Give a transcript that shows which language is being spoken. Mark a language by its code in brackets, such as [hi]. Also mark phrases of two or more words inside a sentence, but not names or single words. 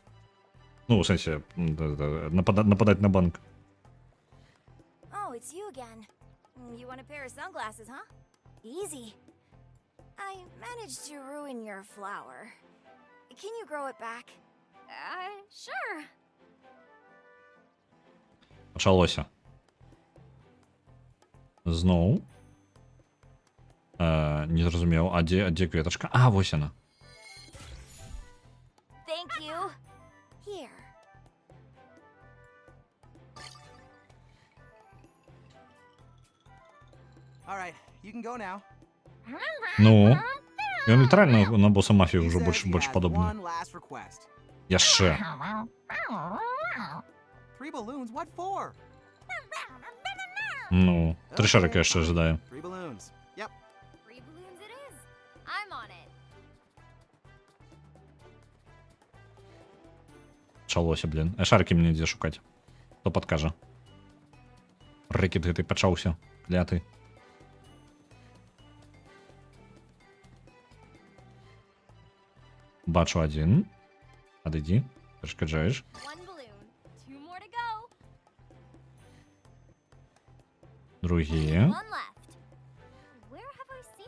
[be] Ну, у сэнсе, нападаць на банк. [en] Oh, it's you again. You want a pair of sunglasses, huh? Easy. I managed to ruin your flower. Can you grow it back? Sure. [be] Почалося. Зноў. Не зразумеў, а дзе кветачка? А, вось яна. [en] Thank you. Here. All right, you can go now. [be] Ну, ён літаральна на боса мафіі [en] He [be] ўжо [en] says he [be] больш [en] has [be] падобны. [en] one last request. [be] Яшчэ. [en] 3 balloons, what for? [be] Ну, 3 шарика яшчэ ожидаю. [en] 3 balloons. Yep. 3 balloons it is. I'm on it. [be] Пачалося, блін. Шарики мне дзе шукаць. Хто падкажа? Рэкет гэты пачаўся. Кляты. Бачу адзін. Адыдзі. Перашкаджаеш. [en] 1 balloon. 2 more to go. [be] Другі. [en] 1 left. Where have I